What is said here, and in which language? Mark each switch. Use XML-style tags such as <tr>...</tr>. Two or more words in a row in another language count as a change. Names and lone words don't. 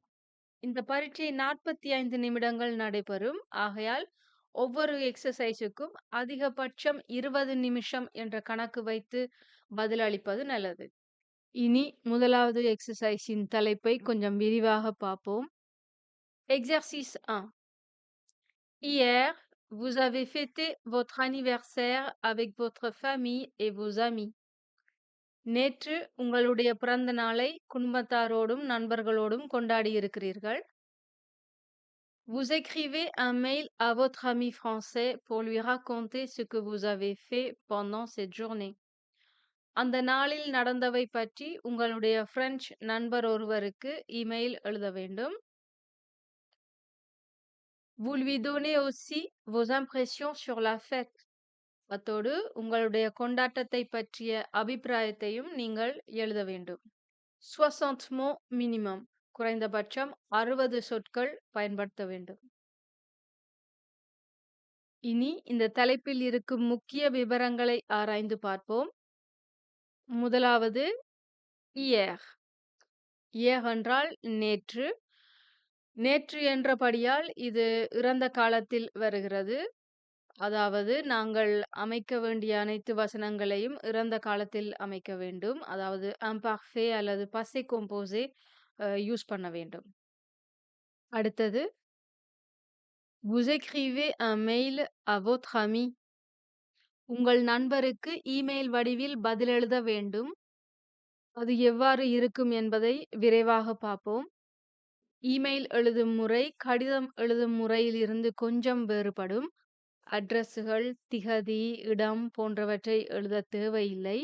<ta>இந்த பரீட்சை 45 நிமிடங்கள் நடைபெறும். ஆகையால் ஒவ்வொரு எக்ஸர்சைஸுக்கும் அதிகபட்சம் 20 நிமிஷம் என்ற கணக்கு வைத்து பதில் அளிப்பது நல்லது. இனி முதலாவது எக்ஸர்சைஸின் தலைப்பை கொஞ்சம் விரிவாக பார்ப்போம்.</ta> <fr>Exercice 1. Hier, vous avez fêté votre anniversaire avec votre famille et vos amis.</fr> <ta>நேற்று உங்களுடைய பிறந்த நாளை குடும்பத்தாரோடும் நண்பர்களோடும் கொண்டாடி இருக்கிறீர்கள்.</ta> <fr>Vous écrivez un mail à votre ami français pour lui raconter ce que vous avez fait pendant cette journée.</fr> <ta>அந்த நாளில் நடந்தவை பற்றி உங்களுடைய பிரெஞ்சு நண்பர் ஒருவருக்கு இமெயில் எழுத வேண்டும்.</ta> <fr>Vous lui donnez aussi vos impressions sur la fête.</fr> <ta>அத்தோடு உங்களுடைய கொண்டாட்டத்தை பற்றிய அபிப்பிராயத்தையும் நீங்கள் எழுத வேண்டும்.</ta> <fr>60 mots minimum.</fr> <ta>குறைந்தபட்சம் 60 சொற்கள் பயன்படுத்த வேண்டும். இனி இந்த தலைப்பில் இருக்கும் முக்கிய விவரங்களை ஆராய்ந்து பார்ப்போம். முதலாவது hier. hier என்றால் நேற்று. நேற்று என்றபடியால் இது இறந்த காலத்தில் வருகிறது. அதாவது நாங்கள் அமைக்க வேண்டிய அனைத்து வசனங்களையும் இறந்த காலத்தில் அமைக்க வேண்டும். அதாவது imparfait அல்லது</ta> <fr>passé composé</fr> <ta>யூஸ் பண்ண வேண்டும்.</ta> <fr>அடுத்தது vous écrivez un mail à votre ami.</fr> <ta>உங்கள் நண்பருக்கு இமெயில் வடிவில் பதில் எழுத வேண்டும். அது எவ்வாறு இருக்கும் என்பதை விரைவாக பார்ப்போம். இமெயில் எழுதும் முறை கடிதம் எழுதும் முறையிலிருந்து கொஞ்சம் வேறுபடும். அட்ரஸுகள், திகதி, இடம் போன்றவற்றை எழுத தேவையில்லை.</ta>